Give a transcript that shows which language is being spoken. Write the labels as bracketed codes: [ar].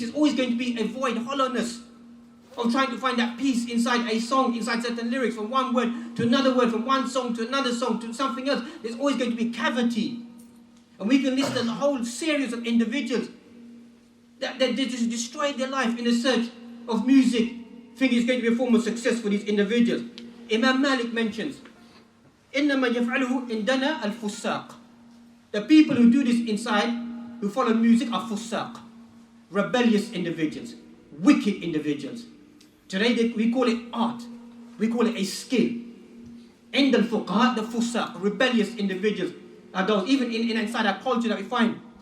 [en] There's always going to be a void, hollowness of trying to find that peace inside a song, inside certain lyrics, from one word to another word, from one song to another song to something else. There's always going to be cavity. And we can list a whole series of individuals that they just destroyed their life in the search of music, thinking it's going to be a form of success for these individuals. Imam Malik mentions, [ar] إِنَّمَا يَفْعَلُهُ إِنْدَنَا الْفُسَّاقِ. [en] The people who do this inside, who follow music, are fusaq, rebellious individuals, wicked individuals. Today we call it art, we call it a skill. In the fuqaha, the fusaq, rebellious individuals are those, even inside our culture that we find.